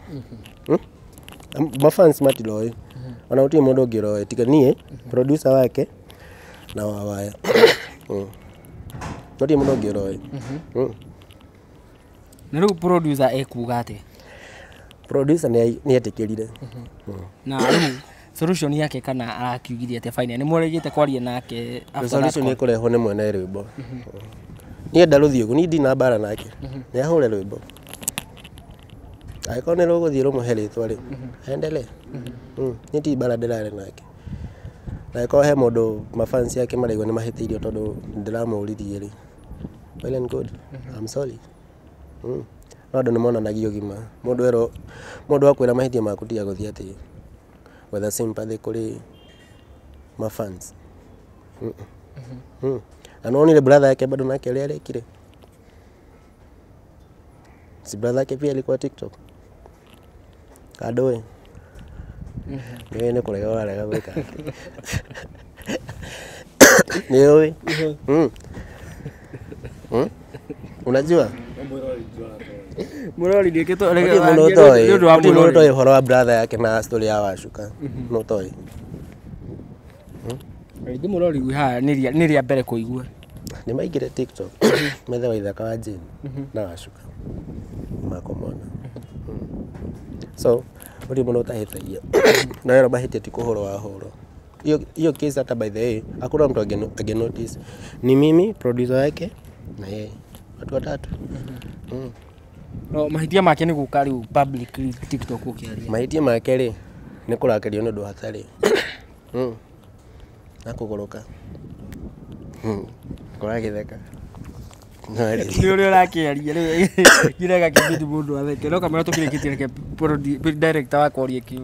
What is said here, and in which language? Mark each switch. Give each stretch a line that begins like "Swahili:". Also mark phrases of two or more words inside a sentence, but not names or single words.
Kikuyu: Mafans matiroĩ, ona gũtirĩ mũndũ ũngĩ ũroĩ tiga niĩ producer wake na Wawaya. Gũtirĩ mũndũ ũngĩ ũroĩ. Na rĩu producer ekuga atĩ? Producer nĩ etĩkĩrire. Na rĩu solution yake kana arakiugire atĩ fine nĩ mũregete kwaria nake
English: after that?
Kikuyu: Solution nĩ kũrehwo nĩ mwene rwĩmbo. Niĩ ndarũthiĩ ũguo, niĩ ndina mbara nake, nĩ ahũre rwĩmbo. Angĩkorwo nĩ rũgũthiĩ rũmũhe rĩtwa rĩ, endelee. Niĩ ti mbara ndĩrarĩ nake. Na angĩkorwo he mũndũ mafans yake maraigua nĩ mahĩtĩirio tondũ ndĩramũririe rĩ,
English: well and good, I'm sorry.
Kikuyu: No andũ nĩ monanagia ũgima. Mũndũ akwĩra mahĩtia maku tiga gũthiĩ atĩ
English: whether sympathy
Kikuyu: kũrĩ mafans. Na nonire brother yake bado nake ũrĩa arekire.
Swahili: Si brother yake pia alikuwa TikTok.
Kikuyu: Kadoe. Nĩ kũrega warega gwĩka. Nĩũĩ? Unajua? Mũrori ndĩkĩtwo mũndũ ũtoĩ ũhoro wa brother yake na story ya Wacuka. Mũtoĩ. Rĩngĩ mũrori haha nĩ rĩa mbere kũigua. Nĩ maingĩre TikTok methe Waithaka wa Jane na Wacuka makomona. So gũtirĩ mũndũ ũtahĩtagia, na wĩra mahĩtia ti kũhũrwo wahũrwo.
Swahili: Hiyo case hata
English: by the way
Swahili: hakuna mtu angenotice, ni mimi producer wake na yeye, watu watatu.
Kikuyu: No mahĩtia make nĩ gũka rĩu publicly TikTok ũkĩaria? Mahĩtia make rĩ nĩ kũrakario nĩ ũndũ hatarĩ na kũgũrũka kũragĩtheka. Nĩ ũrĩa ũrakĩaria rĩu kirega kĩbidi mũndũ atheke, no kamera tũkĩrĩkĩtie reke director wakwa orie kĩũria.